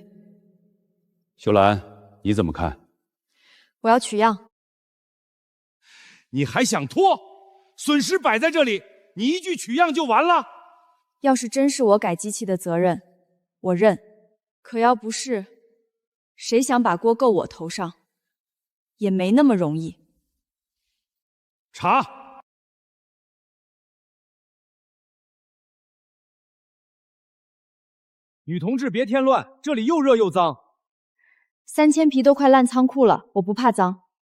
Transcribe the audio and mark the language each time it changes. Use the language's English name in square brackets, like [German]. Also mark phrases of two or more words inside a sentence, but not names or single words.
[Chinese] 秀兰，你怎么看？我要取样。你还想拖？损失摆在这里，你一句取样就完了？要是真是我改机器的责任，我認。可要不是，誰想把鍋夠我頭上，也沒那麼容易。查。女同志別添亂，這裡又熱又髒。 3000匹都快爛倉庫了，我不怕髒。